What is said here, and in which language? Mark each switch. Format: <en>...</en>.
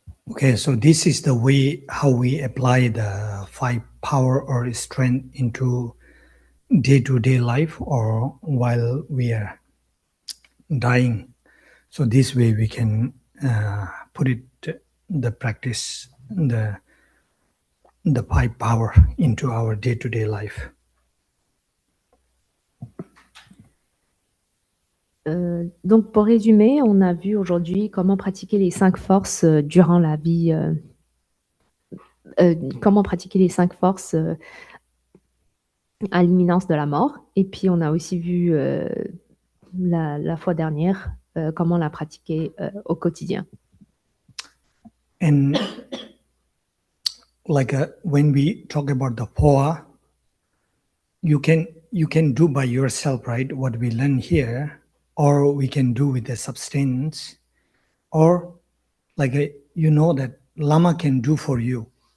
<en>Okay, so this is the way how we apply the 5 power or strength into day-to-day life or while we are dying. So this way we can put the practice, the 5 power into our day-to-day life.</en> <fr>Donc, pour résumer, on a vu aujourd'hui comment pratiquer les 5 forces durant la vie, comment pratiquer les 5 forces à l'imminence de la mort. Et puis, on a aussi vu la fois dernière comment la pratiquer au quotidien.</fr> <en>And when we talk about the poa, you can do by yourself, right? What we learn here. Or we can do with the substance, or that Lama can do for you.</en>